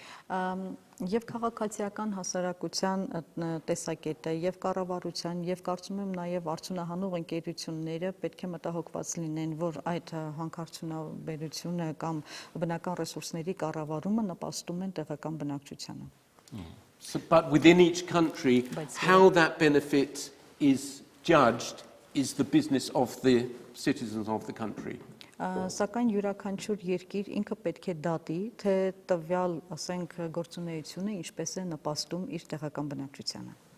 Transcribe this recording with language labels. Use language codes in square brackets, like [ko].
[hy] Եվ քաղաքացիական հասարակության տեսակետը եւ կառավարության եւ կարծում եմ նաեւ արդյունահանող ընկերությունները պետք է մտահոգված լինեն, որ այդ հանքարդյունաբերությունը կամ բնական ռեսուրսների կառավարումը նպաստում են տեղական բնակչությանը։ [en] But within each country, how that benefit is judged is the business of the citizens of the country. [hy] Սակայն յուրաքանչյուր երկիր ինքը պետք է դատի, թե տվյալ, ասենք, գործունեությունը ինչպես է նպաստում իր տեղական բնակչությանը։